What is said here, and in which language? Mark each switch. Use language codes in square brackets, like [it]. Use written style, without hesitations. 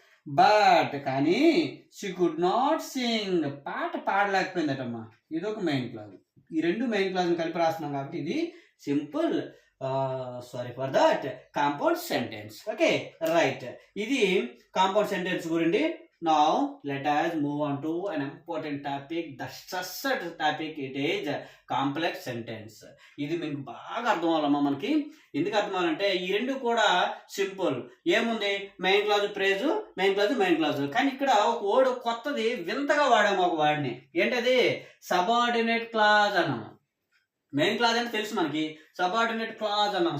[te] But కానీ [en] she could not sing, [te] పాట పాడలేకపోయిందటమ్మా, ఇది ఒక మెయిన్ క్లాజ్. ఈ 2 మెయిన్ క్లాజ్ని కలిపి రాస్తున్నాం కాబట్టి ఇది simple for that compound sentence. Okay right, ఇది కాంపౌండ్ సెంటెన్స్ గురించి [en] Now let us move on to an important topic, the stressed topic. [te] It is complex sentence. ఇది మీకు బాగా అర్థం అవ్వాలమ్మా. మనకి ఎందుకు అర్థం అవ్వాలంటే ఈ రెండు కూడా సింపుల్. ఏముంది, main clause ప్రేజు, main clause main clause. కానీ ఇక్కడ ఒక వర్డ్ కొత్తది వింతగా వాడాము ఒక వాడిని. ఏంటది? సబార్డినేట్ క్లాజ్ అన్నాము. మెయిన్ క్లాజ్ అంటే తెలుసు మనకి, సబార్డినేట్ క్లాజ్ అన్నాం.